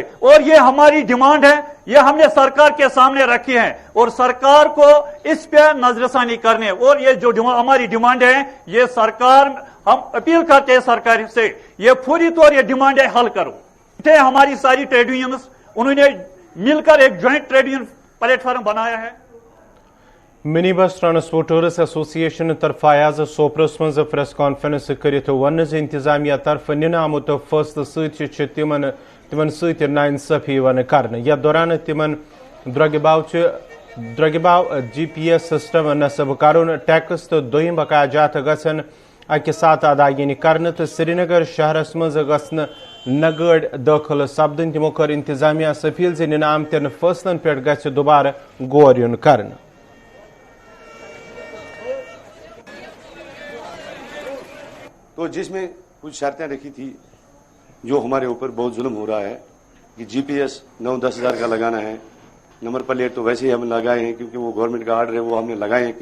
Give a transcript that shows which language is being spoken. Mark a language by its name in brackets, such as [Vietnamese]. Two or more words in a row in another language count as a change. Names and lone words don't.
[Hindi] और ये हमारी डिमांड है, ये हमने सरकार के सामने रखी है और सरकार को इस पे नजरसानी करने और ये जो हमारी डिमांड है ये सरकार, हम अपील करते हैं सरकार से ये पूरी तौर ये डिमांड हल करो। हमारी सारी [English] trade unions [Hindi] उन्होंने मिलकर एक [English] joint trade union platform [Hindi] बनाया है। [Kashmiri] मिनी बस ट्रांसपोर्टर्स एसोसिएशन तरफ आज सोपरस मज [English] press conference [Kashmiri] कर वन इंतजामिया तरफ निन आमुत फैसल तिमन नाइंसाफी कर। यथ दौरान तिमन द्रगबाव [English] GPS system [Kashmiri] नस्ब कर, टैक्स तो दोम बकायाजात गसन अकि साथ अदायगी कर तो श्रीनगर शहरस मज गसन न गाड़ दाखिल सपदन। तमो कर इंतजामिया अपील निन आमतन फैसलन पे गि दोबारा गौर यून कर। [Hindi] तो जिसमें कुछ शर्तें रखी थी, जो हमारे ऊपर बहुत जुल्म हो रहा है कि GPS 9-10 हज़ार का लगाना है, [English] number plate [Hindi] तो वैसे ही हम लगाए हैं क्योंकि वो गवर्नमेंट का आर्डर है, वो हमने लगाए हैं।